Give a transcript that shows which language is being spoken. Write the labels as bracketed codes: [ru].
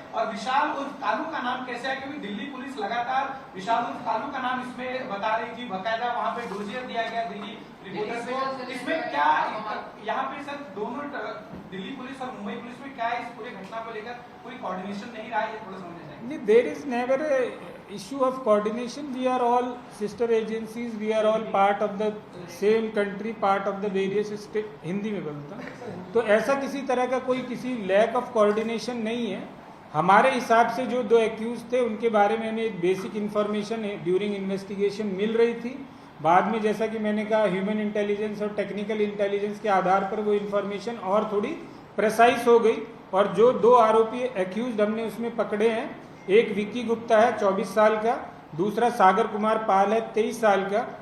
[hi] और विशाल उर्फ कालू का नाम कैसे है, क्योंकि दिल्ली पुलिस लगातार विशाल उर्फ कालू का नाम इसमें बता रही थी, बकायदा वहाँ पे डोजियर दिया गया दिल्ली रिपोर्टर से। इसमें क्या यहाँ पे सर दोनों दिल्ली पुलिस और मुंबई पुलिस में क्या इस पूरे घटना को लेकर कोई कोऑर्डिनेशन नहीं रहा है, ये थोड़ा समझना चाहिए। [en] There is never a issue of coordination. We are all sister agencies. We are all part of the same country, part of the various state. [hi] Hindi में बोलता हूँ, तो ऐसा किसी तरह का कोई किसी [en] lack of coordination [hi] नहीं है। हमारे हिसाब से जो दो एक्यूज थे उनके बारे में हमें एक [en] basic information during investigation [hi] मिल रही थी। बाद में जैसा कि मैंने कहा, ह्यूमन इंटेलिजेंस और टेक्निकल इंटेलिजेंस के आधार पर वो इन्फॉर्मेशन और थोड़ी प्रेसाइज हो गई, और जो दो आरोपी एक्यूज हमने उसमें पकड़े हैं, एक विक्की गुप्ता है 24 साल का, दूसरा सागर कुमार पाल है 23 साल का।